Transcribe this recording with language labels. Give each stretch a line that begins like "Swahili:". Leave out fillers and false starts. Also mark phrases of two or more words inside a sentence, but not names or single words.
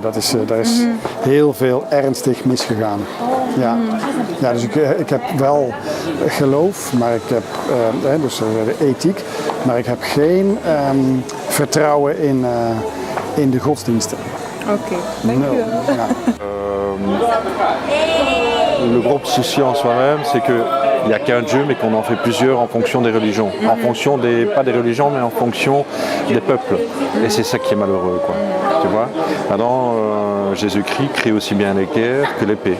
Dutch: Daar is heel veel ernstig misgegaan. Ja, dus ik heb wel geloof, maar ik heb dus de ethiek, maar ik heb geen vertrouwen in de godsdiensten. Oké, dankjewel.
French: Le gros souci en soi-même, c'est qu'il n'y a qu'un Dieu, mais qu'on en fait plusieurs en fonction des religions. En fonction pas des religions, mais en fonction des peuples. Et c'est ça qui est malheureux, quoi. Tu vois? Maintenant, Jésus-Christ crée aussi bien les guerres que les paix.